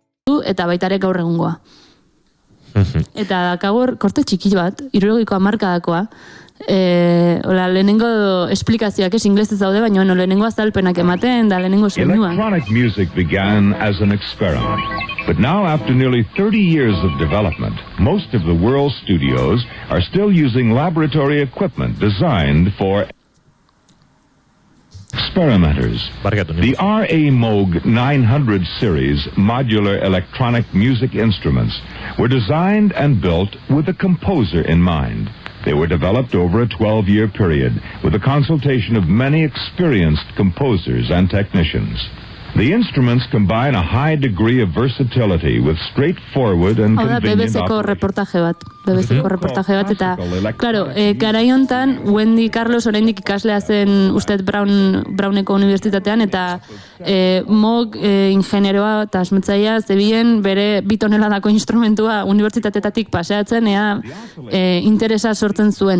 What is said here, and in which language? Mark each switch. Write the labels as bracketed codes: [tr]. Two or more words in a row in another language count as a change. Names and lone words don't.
[eu] sortu, eta baita ere gaur egungoa. Eta dakagor, korte txiki bat, 70ko hamarkadakoa, hola, lehenengo esplikazioak inglesez daude, baina lehenengo azalpenak ematen, da lehenengo soinua. [en] Electronic music began as an experiment. But now, after nearly 30 years of development, most of the world's studios are still using laboratory equipment designed for experimenters. The R.A. Moog 900 series modular electronic music instruments were designed and built with a composer in mind. They were developed over a 12-year period with the consultation of many experienced composers and technicians. The instruments combine a high degree of versatility with straightforward and convenient [eu] BBC-ko reportaje bat, eta, claro, garai hontan, Wendy Carlos oraindik ikaslea zen Usted Browneko unibertsitatean, eta Moog ingenieroa eta asmatzailea zebien bere 2 toneladako instrumentua unibertsitateetatik paseatzen, interesa sortzen zuen.